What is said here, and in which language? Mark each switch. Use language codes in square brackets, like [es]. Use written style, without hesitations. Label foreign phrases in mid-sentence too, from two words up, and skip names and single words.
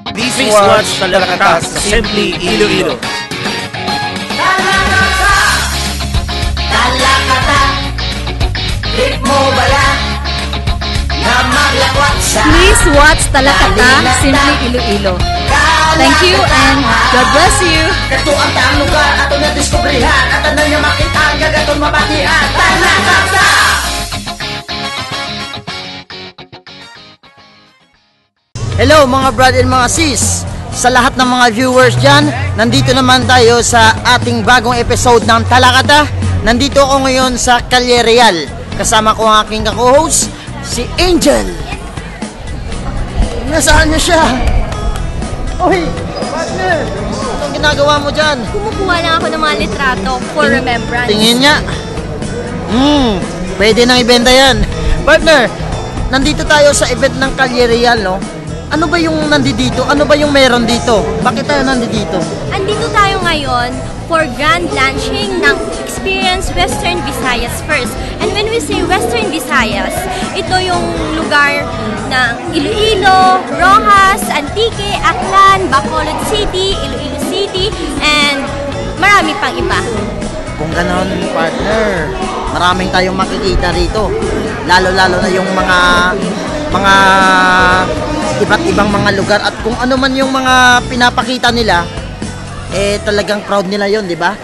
[en] Please watch Talakata sa Simply Iloilo. [hil] Talakata, trip mo bala na maglakwat sa [en] Please watch Talakata Simply Iloilo. Thank you and God bless you. [hil] Kato ang taang lugar ato na diskubrihan at ano niya makita gagatong mabatian. [tl] Talakata! Hello mga brad and mga sis. Sa lahat ng mga viewers dyan, nandito naman tayo sa ating bagong episode ng Talakata. Nandito ako ngayon sa Calle Real. Kasama ko ang aking co-host, si Angel. Nasaan niya siya? Uy, partner! Anong ginagawa mo dyan? Kumukuha lang ako ng mga litrato [en] for remembrance. [tl] Tingin niya. Pwede nang ibenta yan. Partner, nandito tayo sa event ng Calle Real, no? Ano ba yung nandito? Ano ba yung meron dito? Bakit tayo nandito? Andito tayo ngayon [en] for grand launching [tl] ng Experience Western Visayas First. [en] And when we say [tl] Western Visayas, ito yung lugar ng Iloilo, Rojas, Antique, Aklan, Bacolod City, Iloilo City, and marami pang iba. Kung ganon, partner, maraming tayong makikita rito. Lalo-lalo na yung mga iba't ibang mga lugar at kung ano man yung mga pinapakita nila, eh talagang proud nila yon, di ba?